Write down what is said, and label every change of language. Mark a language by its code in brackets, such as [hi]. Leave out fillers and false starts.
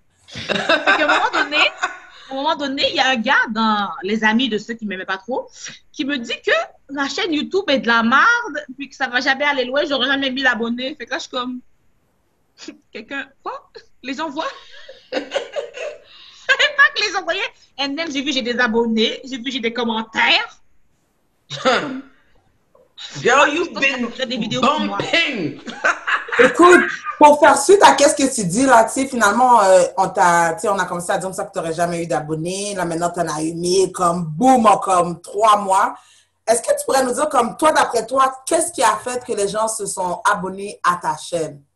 [fr] Fait qu'à un moment donné, il y a un gars dans les amis de ceux qui ne m'aimaient pas trop qui me dit que la chaîne YouTube est de la merde, puis que ça ne va jamais aller loin, j'aurais jamais mis l'abonné. Fait que là, je suis comme, quelqu'un, quoi? Les gens voient? Je savais pas que les gens voyaient. Et même, j'ai vu, j'ai des abonnés, j'ai vu, j'ai des commentaires. [en] Girl, you've been bumping! [fr] Écoute, pour faire suite à qu'est-ce que tu dis, là, tu sais, finalement, on a commencé à dire ça que tu n'aurais jamais eu d'abonnés. Là, maintenant, tu en as eu 1000, comme boum, en comme 3 mois. Est-ce que tu pourrais nous dire, comme toi, d'après toi, qu'est-ce qui a fait que les gens se sont abonnés à ta chaîne?